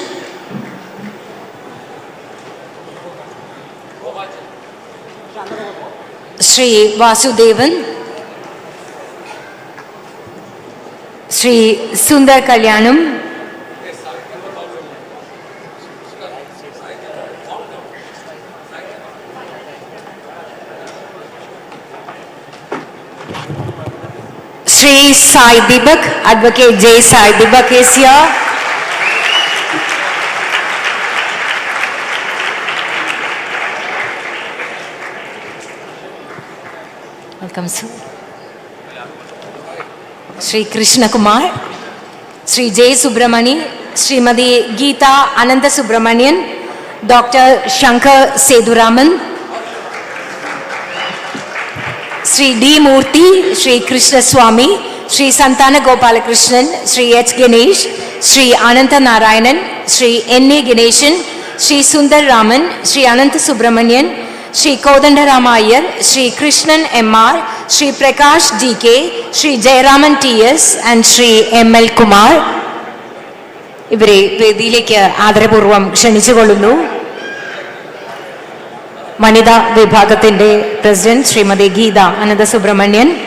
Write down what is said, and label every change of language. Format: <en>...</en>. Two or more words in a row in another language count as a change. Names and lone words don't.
<en>Shri Vasudevan, Shri Sundar Kalyanam, Shri Sai Dibak, Advocate J. Sai Dibak is here. Welcome, sir. Shri Krishna Kumar, Shri J. Subramani, Srimati Geeta Ananda Subramanian, Dr. Shankar Seduraman, Shri D. Murthy, Shri Krishna Swami, Shri Santana Gopalakrishnan, Shri H. Ganesh, Shri Ananta Narayanan, Shri N.A. Ganeshan, Shri Sundar Raman, Shri Ananta Subramanian, Shri Kodandarama Iyer, Shri Krishnan M.R., Shri Prakash D.K., Shri Jayaraman T.S. and Shri M.L. Kumar.</en> <ml>ഇവരെ വേദിയിലേക്ക് ആദരപൂർവ്വം ക്ഷണിച്ചുകൊള്ളുന്നു. വനിതാ വിഭാഗത്തിന്റെ പ്രസിഡന്റ് ശ്രീമതി ഗീത അനന്ത സുബ്രഹ്മണ്യൻ,</ml>